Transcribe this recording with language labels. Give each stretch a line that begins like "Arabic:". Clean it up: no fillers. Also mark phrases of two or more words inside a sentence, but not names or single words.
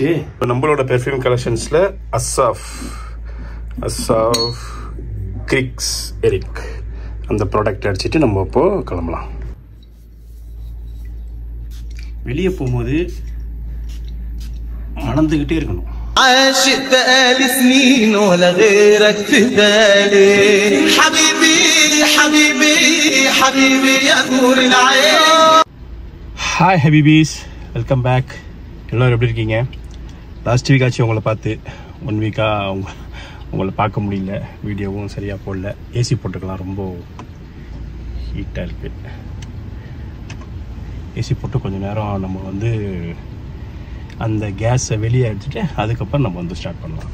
Tamil: இப்போ நம்மளோட
English: perfume collections
Tamil: அஸ்ஸாஃப் கிரிக்ஸ் எரிக் அந்த ப்ராடக்ட் அடிச்சுட்டு நம்ம இப்போது கிளம்பலாம். வெளியே போகும்போது மணந்துக்கிட்டே இருக்கணும்.
Arabic: عاشق بقالي سنين ولا غيرك في بالي حبيبي حبيبي حبيبي يا نور العين.
English: hi habibis, welcome back.
Tamil: எல்லோரும் எப்படி இருக்கீங்க?
English: last week
Tamil: ஆச்சு உங்களை பார்த்து. 1 வீக்காக உங்களை பார்க்க முடியல, வீடியோவும் சரியாக போடல. ஏசி போட்டுக்கலாம், ரொம்ப ஹீட்டாக இருக்குது. ஏசி போட்டு கொஞ்சம் நேரம் நம்ம வந்து அந்த கேஸை வெளியே எடுத்துகிட்டு அதுக்கப்புறம் நம்ம வந்து ஸ்டார்ட் பண்ணலாம்.